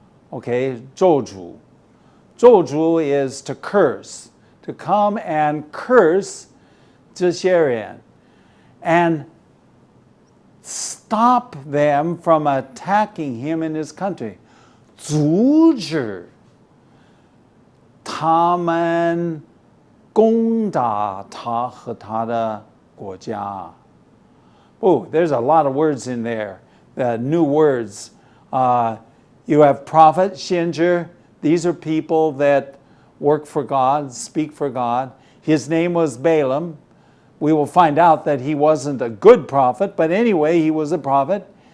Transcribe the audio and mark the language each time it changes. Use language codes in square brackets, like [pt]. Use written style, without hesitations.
[en] Okay, 咒诅.咒诅 is to curse, to come and curse [zh] 这些人 [en] and stop them from attacking him in his country. [zh] 阻止他们攻打他和他的国家. [en] Oh, there's a lot of words in there, new words. You have prophet, 先知. These are people that work for God, speak for God. His name was Balaam. We will find out that he wasn't a good prophet, but anyway, he was a prophet.